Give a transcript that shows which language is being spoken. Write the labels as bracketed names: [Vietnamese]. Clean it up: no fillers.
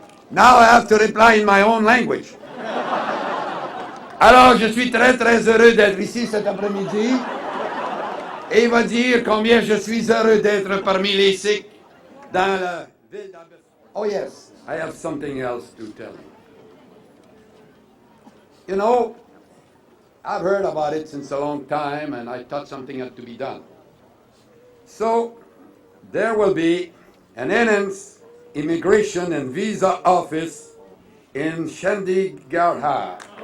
[English] Now I have to reply in my own language. [French] Alors, je suis très très heureux d'être ici cet après-midi et il va dire combien je suis heureux d'être parmi les Sikhs dans la ville d'Abbotsford. [English] Oh yes, I have something else to tell you. I've heard about it since a long time and I thought something had to be done. So, there will be an enhanced immigration and visa office in Chandigarh.